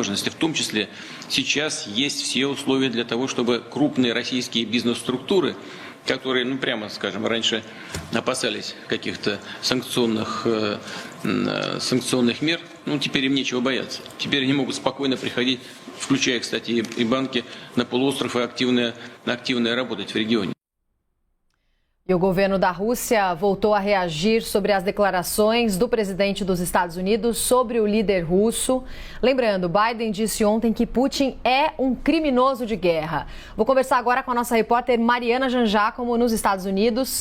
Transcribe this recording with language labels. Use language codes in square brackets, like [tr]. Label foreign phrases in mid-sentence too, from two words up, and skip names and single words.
[ru] В том числе сейчас есть все условия для того, чтобы крупные российские бизнес-структуры, которые, прямо скажем, раньше опасались каких-то санкционных мер, теперь им нечего бояться. Теперь они могут спокойно приходить, включая, кстати, и банки на полуостров, и активно работать в регионе. [pt] E o governo da Rússia voltou a reagir sobre as declarações do presidente dos Estados Unidos sobre o líder russo. Lembrando, Biden disse ontem que Putin é um criminoso de guerra. Vou conversar agora com a nossa repórter Mariana Jangiacomo, nos Estados Unidos.